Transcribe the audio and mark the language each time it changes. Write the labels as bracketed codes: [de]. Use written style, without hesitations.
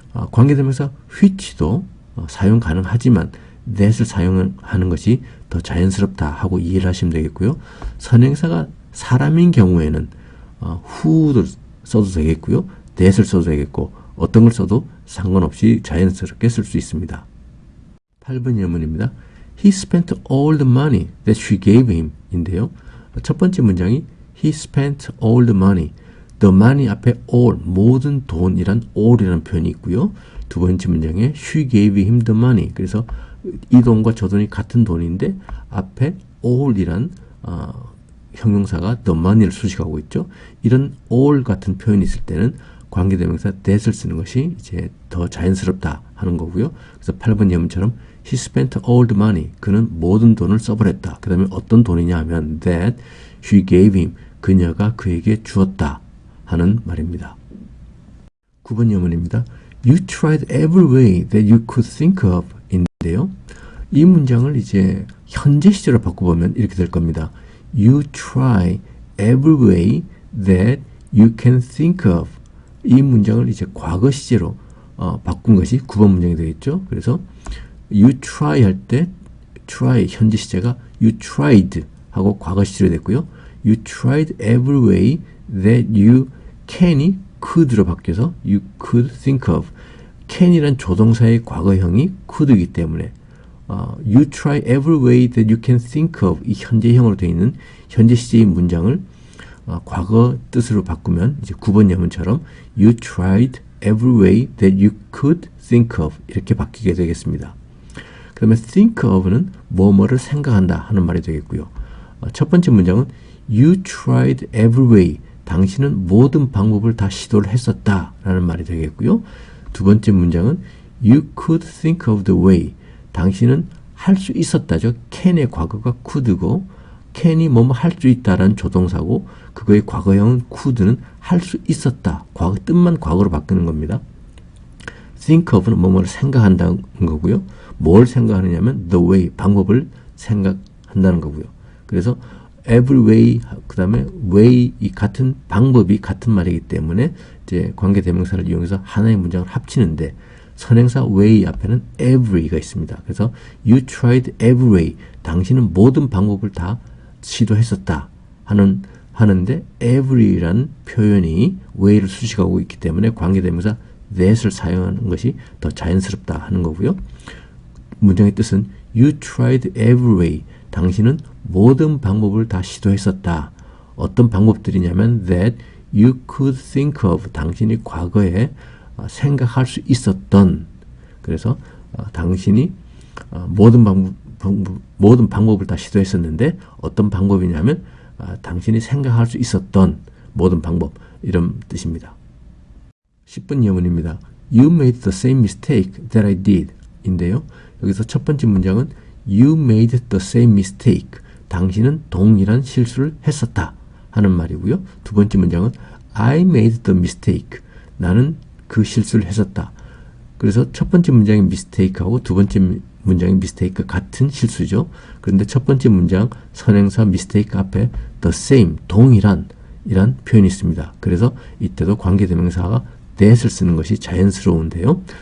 [ko] 관계대명사 which도 사용 가능하지만 that을 사용하는 것이 더 자연스럽다 하고 이해를 하시면 되겠고요. 선행사가 사람인 경우에는 who를 써도 되겠고요. that을 써도 되겠고 어떤 걸 써도 상관없이 자연스럽게 쓸 수 있습니다. 8번 예문입니다. [en] He spent all the money that she gave him [ko] 인데요. 첫 번째 문장이 [en] He spent all the money. [ko] The money 앞에 all, 모든 돈이란 all이라는 표현이 있고요. 두 번째 문장에 [en] She gave him the money. [ko] 그래서 이 돈과 저 돈이 같은 돈인데 앞에 all이란 형용사가 the money를 수식하고 있죠. 이런 all 같은 표현이 있을 때는 관계대명사 that을 쓰는 것이 이제 더 자연스럽다 하는 거고요. 그래서 8번 예문처럼 [en] He spent all the money. [ko] 그는 모든 돈을 써버렸다. 그 다음에 어떤 돈이냐 하면 [en] that she gave him. [ko] 그녀가 그에게 주었다 하는 말입니다. 9번 예문입니다. [en] You tried every way that you could think of [ko] 인데요. 이 문장을 이제 현재 시제로 바꿔보면 이렇게 될 겁니다. [en] You try every way that you can think of. [ko] 이 문장을 이제 과거 시제로 바꾼 것이 9번 문장이 되겠죠. 그래서 you try 할 때 try 현재 시제가 you tried 하고 과거 시제로 됐고요. [en] You tried every way that you can [ko] 이 [en] could로 [ko] 바뀌어서 [en] you could think of. [ko] can이란 조동사의 과거형이 could이기 때문에 [en] you try every way that you can think of. [ko] 이 현재형으로 되어 있는 현재 시제의 문장을 과거 뜻으로 바꾸면 이제 9번 예문처럼 [en] you tried every way that you could think of [ko] 이렇게 바뀌게 되겠습니다. 그 다음에 think of는 뭐뭐를 생각한다 하는 말이 되겠고요. 첫 번째 문장은 [en] you tried every way. [ko] 당신은 모든 방법을 다 시도를 했었다 라는 말이 되겠고요. 두 번째 문장은 [en] you could think of the way. [ko] 당신은 할 수 있었다죠. can의 과거가 could고 can이 뭐뭐 할 수 있다라는 조동사고 그거의 과거형은 could는 할 수 있었다. 과거 뜻만 과거로 바꾸는 겁니다. think of는 뭐뭐를 생각한다는 거고요. 뭘 생각하느냐면 the way, 방법을 생각한다는 거고요. 그래서 every way, 그 다음에 way, 이 같은 방법이 같은 말이기 때문에 이제 관계대명사를 이용해서 하나의 문장을 합치는데 선행사 way 앞에는 every가 있습니다. 그래서 [en] you tried every way. [ko] 당신은 모든 방법을 다 시도했었다 하는데 every라는 표현이 way를 수식하고 있기 때문에 관계대명사 that을 사용하는 것이 더 자연스럽다 하는 거고요. 문장의 뜻은 [en] you tried every way. [ko] 당신은 모든 방법을 다 시도했었다. 어떤 방법들이냐면 [en] that you could think of. [ko] 당신이 과거에 생각할 수 있었던. 그래서 당신이 모든 방법을 다 시도했었는데 어떤 방법이냐면 당신이 생각할 수 있었던 모든 방법 이런 뜻입니다. 10번 예문입니다. [en] You made the same mistake that I did [ko] 인데요. 여기서 첫 번째 문장은 [en] You made the same mistake. [ko] 당신은 동일한 실수를 했었다 하는 말이고요. 두 번째 문장은 [en] I made the mistake. [ko] 나는 그 실수를 했었다. 그래서 첫 번째 문장의 mistake하고 두 번째 문장의 mistake 같은 실수죠. 그런데 첫 번째 문장 선행사 mistake 앞에 the same, 동일한 이란 표현이 있습니다. 그래서 이때도 관계대명사가 that을 쓰는 것이 자연스러운데요.